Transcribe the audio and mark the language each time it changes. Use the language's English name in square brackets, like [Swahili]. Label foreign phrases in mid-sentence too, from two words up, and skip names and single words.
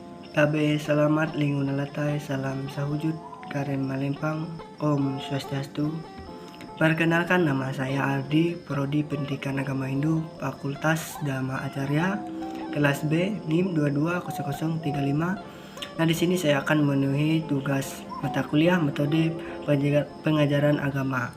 [Indonesian] Kabe selamat lingkungan latai, salam sahujud, Karen Malempang, Om Swastiastu. Perkenalkan, nama saya Ardi, Prodi Pendidikan Agama Hindu, Fakultas Dhamma Acarya, kelas B, NIM 220035. Nah, di sini saya akan memenuhi tugas mata kuliah metode pengajaran agama.